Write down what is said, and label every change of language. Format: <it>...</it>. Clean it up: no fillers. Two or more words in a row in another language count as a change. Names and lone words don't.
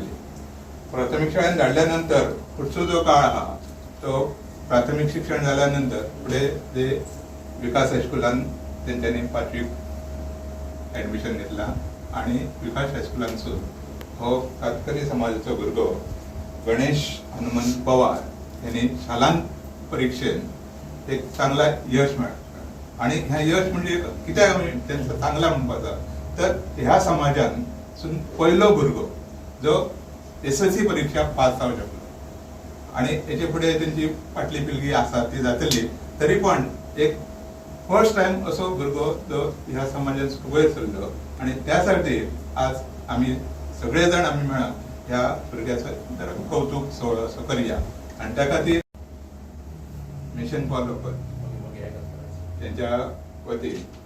<kok>प्राथमिक शाळेत धाडल्यानंतर पुढचो जो काळ आहा तो प्राथमिक शिक्षण झाल्यानंतर पुढे ते विकास हायस्कुलान त्यांच्यानी 5वीक ऍडमिशन घेतला आणि विकास हायस्कुलांसून हो कातकरी समाजाचो भुरगो गणेश हनुमंत पवार यांनी शालांत परीक्षेत एक चांगला यश मेळ्ळा। आणि ह्या यश म्हणजे कित्याक आमी त्यांचा चांगला म्हणपाचा तर ह्या समाजांसून पयलो भुरगो जो SSLC परीक्षा पास जावंक शकलो आणि हेचे फुडें त्यांची फाटली पिळगी आसा ती जातली, तरी पण एक</kok> <en>first time</en> <kok>असो भुरगो जो ह्या समाजान वयर सरलो आणि त्यासाठी आज आमी सगळे जाण आमी मेळून ह्या भुरग्याचो कौतुक सोहळो असो करया आणि त्या खातीर मिशन फॉर लोकल त्यांच्या वतीन</kok>